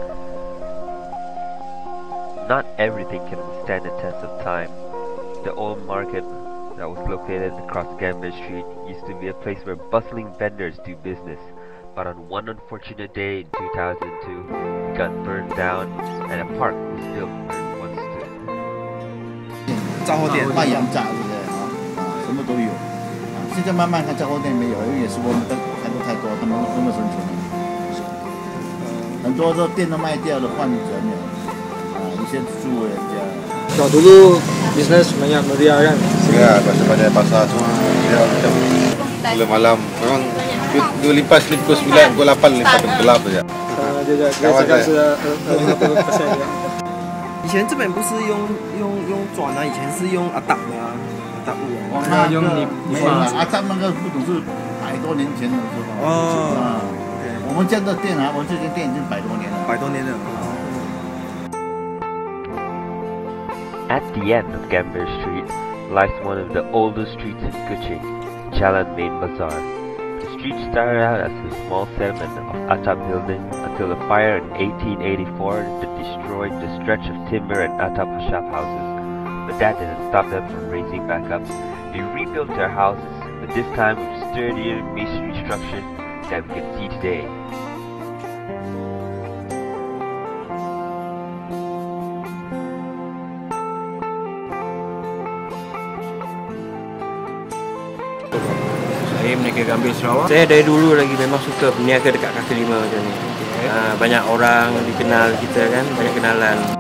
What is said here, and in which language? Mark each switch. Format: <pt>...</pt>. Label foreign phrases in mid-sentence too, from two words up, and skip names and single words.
<en>Not everything can withstand the test of time. The old market that was located across Gambier Street used to be a place where bustling vendors do business, but on one unfortunate day in 2002, it got burned down and a park was built where it once stood.</en> <zh>杂货店卖洋炸，对不对啊？什么都有。现在慢慢看杂货店没有，因为也是我们的太多，他们分不生存了。很多这店都卖掉了，换人了。</zh> <ms>Suruh je. Kalau dulu bisnes banyak meriah kan? Ya, pasar pasar semua dia macam bila malam memang dia limpas pukul 9, pukul 8 limpas gelap saja. Dia cakap sudah 50%ya.</ms> <zh>以前这边不是用转啊，以前是用atap的啊，atap屋啊。用你没有了，atap那个不懂是100多年前的时候。哦。我们这样的店啊，我们这间店已经100多年了。 100多年了。</zh> <en>At the end of Gambier Street lies one of the oldest streets in Kuching, Jalan Main Bazaar. The street started out as a small settlement of atap building until a fire in 1884 that destroyed the stretch of timber and atap shop houses. But that didn't stop them from raising back up. They rebuilt their houses, but this time with sturdier masonry structure that we can see today.</en> <ms>Saya meniaga Gambier Sarawak. Saya dari dulu lagi memang suka berniaga dekat kaki lima macam ni. Banyak orang dikenal kita kan, banyak kenalan.</ms>